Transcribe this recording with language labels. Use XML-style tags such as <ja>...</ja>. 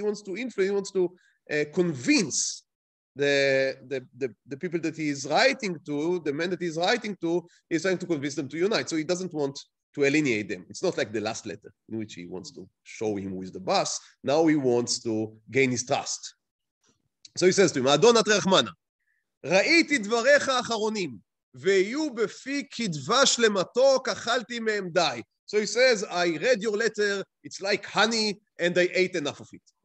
<en>He wants to convince the people that he is writing to, the men that he is writing to, he's trying to convince them to unite. So he doesn't want to alienate them. It's not like the last letter in which he wants to show him who is the boss. Now he wants to gain his trust. So he says to him,</en> <he>Adon Atrachmana, ראיתי דבריך האחרונים, ויהיו בפי כדבש למתוק, אכלתי מהם די.</he> <en>So he says, I read your letter, it's like honey, and I ate enough of it.</en>